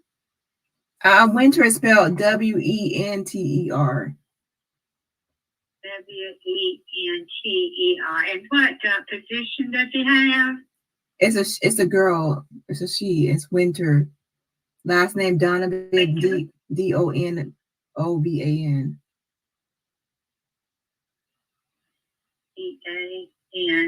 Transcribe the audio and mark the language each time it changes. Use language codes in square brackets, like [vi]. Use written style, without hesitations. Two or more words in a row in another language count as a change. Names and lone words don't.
[en] Winter is spelled W-E-N-T-E-R. W-E-N-T-E-R. And what position does he have? It's a girl. It's a she. It's Winter. Last name Donovan. D-O-N-O-V-A-N. E-A-N.